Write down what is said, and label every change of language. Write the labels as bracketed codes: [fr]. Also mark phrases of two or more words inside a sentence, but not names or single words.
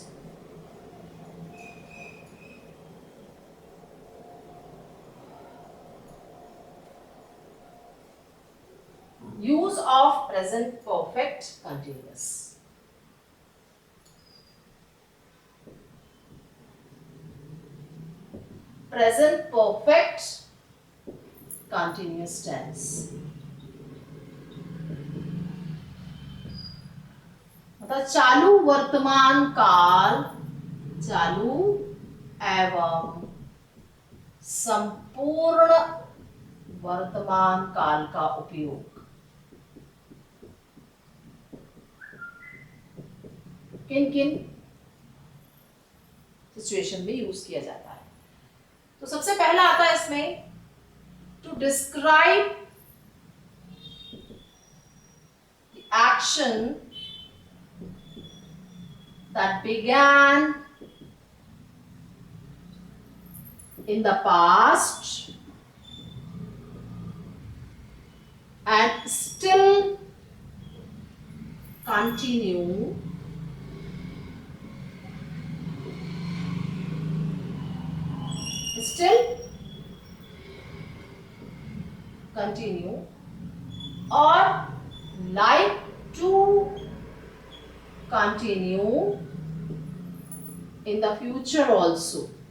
[en] Use of present perfect continuous. Present perfect continuous tense [hi] मतलब चालू वर्तमान काल, चालू एवं संपूर्ण वर्तमान काल का उपयोग किन किन सिचुएशन में यूज किया जाता है। तो सबसे पहला आता है इसमें [en] to describe the action that began in the past and still continue or like to continue in the future also.